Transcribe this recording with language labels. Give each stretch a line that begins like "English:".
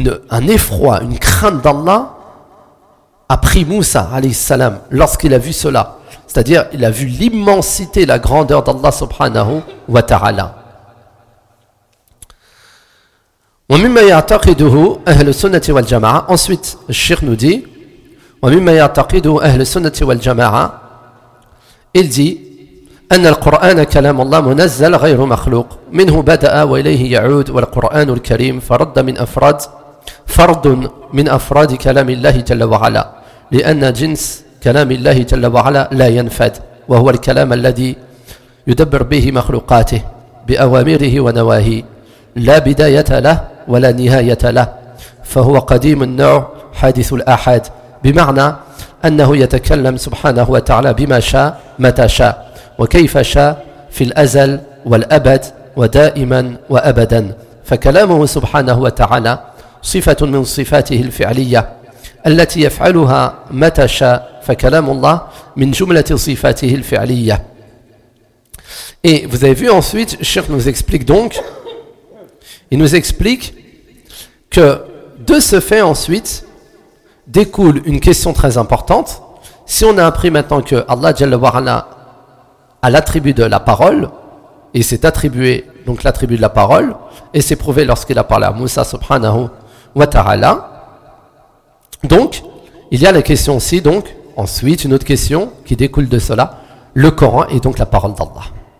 French: Un effroi, une crainte d'Allah a pris Moussa, alayhi salam, lorsqu'il a vu cela. C'est-à-dire, il a vu l'immensité, la grandeur d'Allah subhanahu wa ta'ala.
Arabic: ومما يعتقده أهل السنة والجماعة.
French: Ensuite,
Arabic: الشيخ
French: nous dit,
Arabic: ومما يعتقده أهل السنة والجماعة.
French: Il dit,
Arabic: أن القرآن كلام الله منزل غير مخلوق. منه بدأ وإليه يعود والقرآن الكريم فرد من أفراد فرد من أفراد كلام الله جل وعلا. لأن جنس كلام الله جل وعلا لا ينفد وهو الكلام الذي يدبر به مخلوقاته بأوامره ونواهي. لا بداية له ولا نهاية له فهو قديم النوع حادث الأحد بمعنى أنه يتكلم سبحانه وتعالى بما شاء متى شاء وكيف شاء في الأزل والأبد ودائما وأبدا فكلامه سبحانه وتعالى صفة من صفاته الفعلية التي يفعلها متى شاء فكلام الله من جملة صفاته الفعلية.
French: Et vous avez vu ensuite, Cheikh nous explique donc. Il nous explique que de ce fait ensuite découle une question très importante. Si on a appris maintenant que Allah Jalla wa'ala a l'attribut de la parole, et s'est attribué donc l'attribut de la parole, et s'est prouvé lorsqu'il a parlé à Moussa subhanahu wa ta'ala, donc il y a la question aussi, donc ensuite une autre question qui découle de cela, le Coran est donc la parole d'Allah.